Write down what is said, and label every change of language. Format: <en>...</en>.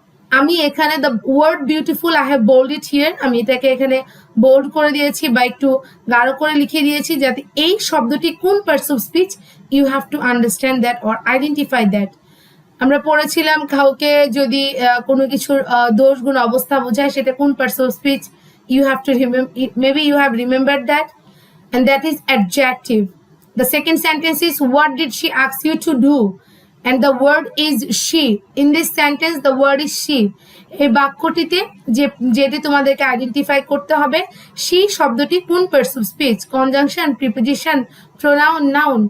<bn>আমি এখানে</bn> <en>the word beautiful I have bold it here,</en> <bn>আমি এটাকে এখানে বোল্ড করে দিয়েছি বা একটু গাঢ় করে লিখে দিয়েছি যাতে এই শব্দটি কোন parts of speech</bn> <en>You have to understand that or identify that.</en> <bn>আমরা পড়েছিলাম কাউকে যদি কোনো কিছুর দোষ গুণ অবস্থা বোঝায় সেটা কোন parts of speech,</bn> <en>You have to maybe you have remembered that, and that is adjective. The second sentence is what did she ask you to do, and the word is she. In this sentence the word is she.</en> <bn>এই বাক্যটিতে যেটি তোমাদেরকে identify করতে হবে she শব্দটি কোন parts of speech, conjunction, preposition, pronoun, noun.</bn>